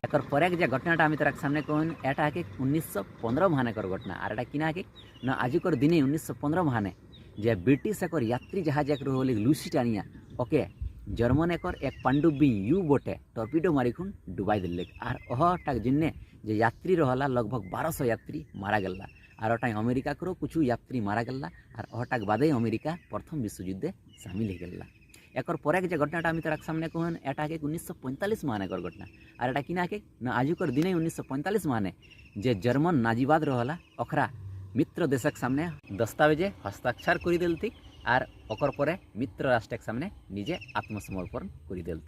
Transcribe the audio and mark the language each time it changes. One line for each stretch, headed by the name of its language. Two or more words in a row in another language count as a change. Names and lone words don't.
Surjapuri: एकर परे जे घटनाटा आमी तोरा सामने कहन एटा के 1915 महाने कर घटना और एटा किना के न आजुकर दिने 1915 महाने जे ब्रिटिश एकर यात्री जहाज एक रहल लुसिटानिया ओके जर्मन एकर एक पांडुबी यू बोटे टर्पिडो मारिखुन डुबाई दिल्ले और ओहटाक जिन्ने जे यात्री रहला लगभग 1200 यात्री मारा गल्ला और ओटाई अमेरिका करो कुछ यात्री मारा गल्ला और ओहटाक बादे अमेरिका प्रथम विश्व युद्धे सामिल हो गल्ला। एकर परे जे घटनाटा आमी तोरा सामने कहन एटा के 1945 माने कर घटना और एटा किना के न आजुकर दिने 1945 माने जे जर्मन नाजीवाद रहला ओखरा मित्र देशक सामने दस्तावेजे हस्ताक्षर कर देलथि और ओकर परे मित्र राष्ट्रक सामने निजे आत्मसमर्पण कर देलथि।